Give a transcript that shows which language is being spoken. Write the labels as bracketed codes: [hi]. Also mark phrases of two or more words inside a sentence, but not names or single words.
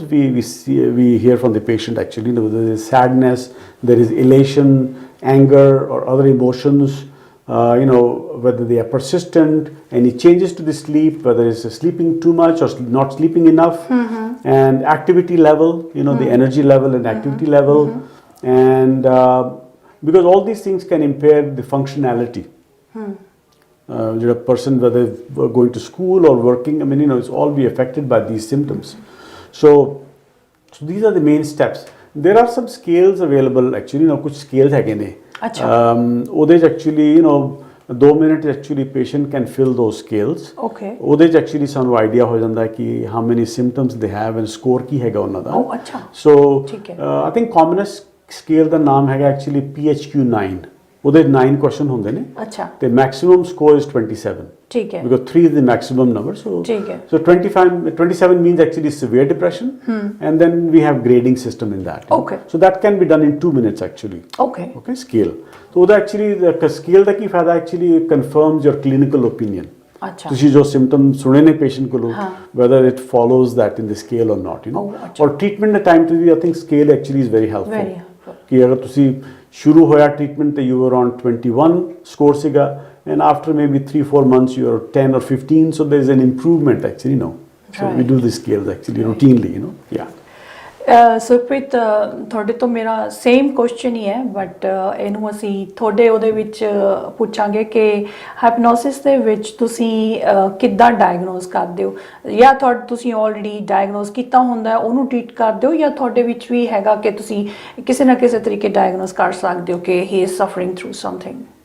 [en] We hear from the patient actually, you know, there is sadness, there is elation, anger or other emotions, you know, whether they are persistent, any changes to the sleep, whether it's sleeping too much or not sleeping enough, and activity level, you know, the energy level and activity level, and because all these things can impair the functionality. ਜਿਹੜਾ person whether going to school or working, I mean, you know, it's all be affected by these symptoms. So these are the main steps. There are some scales available actually, you know, [pa] कुछ scales हैगे ने. ਉਹਦੇ 'ਚ [en] actually, you know, 2 ਮਿੰਟ actually patient can fill those scales. Okay. ਉਹਦੇ 'ਚ actually ਸਾਨੂੰ ਆਈਡੀਆ ਹੋ ਜਾਂਦਾ ਹੈ ਕਿ how many symptoms they have and score ਕੀ ਹੈਗਾ ਉਹਨਾਂ ਦਾ. [pa] Oh, ਅੱਛਾ. [en] So [pa] ਠੀਕ ਹੈ. [en] I think commonest scale [pa] ਦਾ ਨਾਮ ਹੈਗਾ [en] actually PHQ-9. [pa] ਉਹਦੇ 9 question ਹੁੰਦੇ ਨੇ. ਅੱਛਾ. [en] ਤੇ maximum score is 27. [pa] ਠੀਕ ਹੈ. [en] Because 3 is the maximum number. So [pa] ਠੀਕ ਹੈ. [en] so 27 means actually severe depression. And then we have grading system in that. Okay. So that can be done in 2 minutes actually. Okay. Okay, scale. So ਉਹਦਾ actually the scale [pa] ਦਾ ਕੀ ਫਾਇਦਾ [en] actually confirms your clinical opinion. [pa] ਅੱਛਾ. ਤੁਸੀਂ ਜੋ symptom ਸੁਣੇ ਨੇ patient ਕੋਲੋਂ, [en] whether it follows that in the scale or not, you know. Or treatment ਦੇ time [pa] ਤੇ ਵੀ [en] I think scale actually is very helpful. Very helpful. [pa] ਕਿ ਅਗਰ ਤੁਸੀਂ ਸ਼ੁਰੂ ਹੋਇਆ [en] treatment ਤੇ you were on 21 score ਸੀਗਾ, and after maybe 3-4 months you are 10 or 15, so there is an improvement actually, you know. So we do the scales actually routinely, you know. Yeah. [pa] ਸੁਖਪ੍ਰੀਤ, ਤੁਹਾਡੇ ਤੋਂ ਮੇਰਾ [en] same question [pa] ਹੀ ਹੈ, ਬਟ ਇਹਨੂੰ ਅਸੀਂ ਤੁਹਾਡੇ ਉਹਦੇ ਵਿੱਚ ਪੁੱਛਾਂਗੇ ਕਿ ਹਾਈਪਨੋਸਿਸ ਦੇ ਵਿੱਚ ਤੁਸੀਂ ਕਿੱਦਾਂ ਡਾਇਗਨੋਸ ਕਰਦੇ ਹੋ, ਜਾਂ ਤੁਸੀਂ ਆਲਰੇਡੀ ਡਾਇਗਨੋਸ ਕੀਤਾ ਹੁੰਦਾ ਉਹਨੂੰ ਟ੍ਰੀਟ ਕਰਦੇ ਹੋ, ਜਾਂ ਤੁਹਾਡੇ ਵਿੱਚ ਵੀ ਹੈਗਾ ਕਿ ਤੁਸੀਂ ਕਿਸੇ ਨਾ ਕਿਸੇ ਤਰੀਕੇ ਡਾਇਗਨੋਸ ਕਰ ਸਕਦੇ ਹੋ ਕਿ [en] he is suffering through something?